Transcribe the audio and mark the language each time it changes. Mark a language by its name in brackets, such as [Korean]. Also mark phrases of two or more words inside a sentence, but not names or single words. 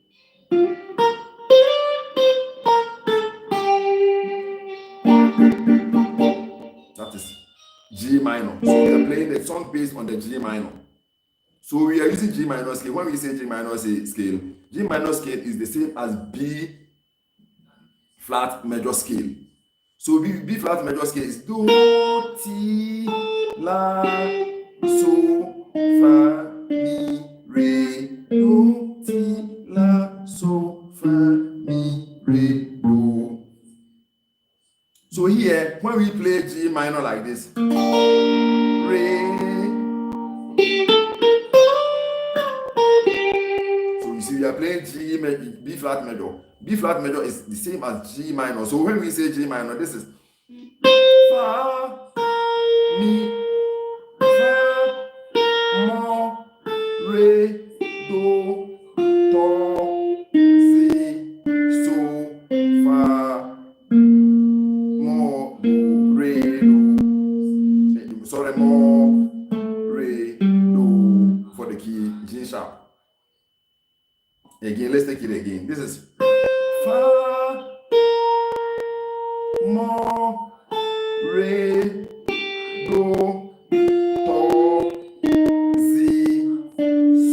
[English] That is G minor. So we are playing the song based on the G minor. So we are using G minor scale. When we say G minor scale, G minor scale is the same as B flat major scale. So B flat major scale is do, ti, la, so, fa, mi, re, do, ti, la, so, fa, mi, re, do. So here, when we play G minor like this, re. So you see, we are playing B flat major. B flat major is the same as G minor. So when we say G minor, this is fa, mi, fa, mo, re, do, do, si, so, fa, mo, do, re, do. Sorry, mo, re, do for the key G sharp. Again, let's take it again. This is fa, mo, re, do, si,